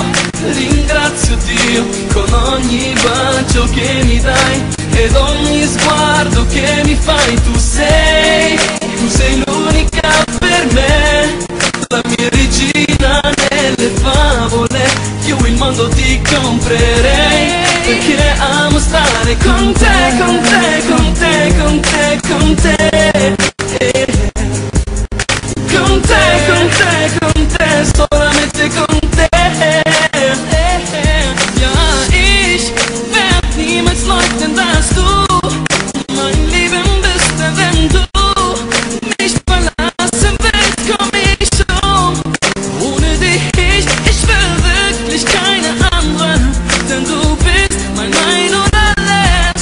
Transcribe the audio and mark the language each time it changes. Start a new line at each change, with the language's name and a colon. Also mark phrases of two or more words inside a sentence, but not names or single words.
Italian: Ringrazio Dio con ogni bacio che mi dai ed ogni sguardo che mi fai. Tu sei l'unica per me, la mia regina nelle favole. Io il mondo ti comprerei, perché amo stare con te, con te, con te, con te, con te. Con te, con te, con te, solamente con te.
German: Ja, ich werd niemals leugnen, dass du mein Leben bist, wenn du mich verlassen willst, komm ich um. Ohne dich, ich will wirklich keine andere, denn du bist mein und alles.